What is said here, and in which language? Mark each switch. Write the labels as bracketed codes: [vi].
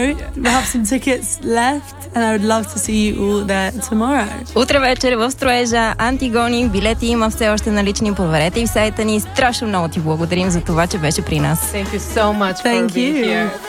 [en] Yeah. We have some tickets left and I would love to see you all there tomorrow. [bg] Утре вечер в Строежа, Антигони, билети има все още налични, проверете и в сайта ни. Страшно много ти благодарим за това, че беше при нас. [en] Thank you so much for being here.